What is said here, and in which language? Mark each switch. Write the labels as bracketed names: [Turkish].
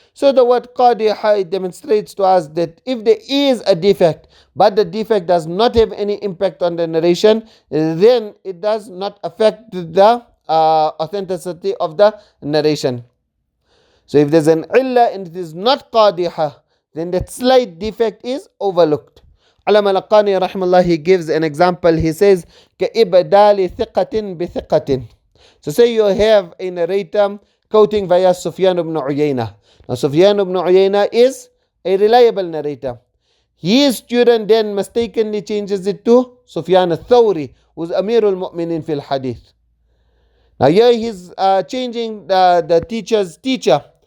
[English] So the word qadiha demonstrates to us that if there is a defect, but the defect does not have any impact on the narration, then it does not affect the authenticity of the narration. So if there's an illah and it is not qadiha, then that slight defect is overlooked. Alam al-Qani rahimahullah, he gives an example. He says, [Arabic] كَإِبْدَالِ ثِقَةٍ بِثِقَةٍ. [English] So say you have a narrator quoting via Sufyan ibn Uyayna. Now Sufyan ibn Uyayna is a reliable narrator. His student then mistakenly changes it to Sufyan al-Thawri, who's Amirul Mu'minin fil Ḥadīth. Now here he's changing the teacher's teacher.